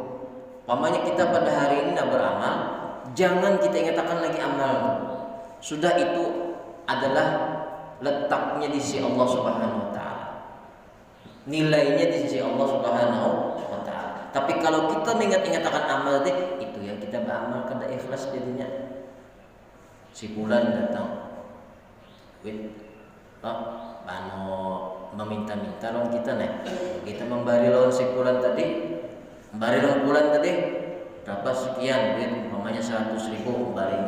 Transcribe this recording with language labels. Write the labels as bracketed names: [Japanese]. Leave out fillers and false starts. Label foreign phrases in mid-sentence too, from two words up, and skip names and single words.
[Indonesian] Umpamanya kita pada hari ini tidak beramal, jangan kita ingatkan lagi amal. Sudah itu adalah letaknya di sisi Allah Subhanahu wa taala. Nilainya di sisi Allah Subhanahu wa taala. Tapi kalau kita mengingat-ingatkan amal tadi, itu yang kita beramal kada ikhlas jadinya. [Banjar] Si bulan datang, bano meminta-minta lawan kita nih. Kita memberi lawan si bulan tadi, memberi lawan bulan tadi berapa sekian duit, umpamanya 100.000 memberinya.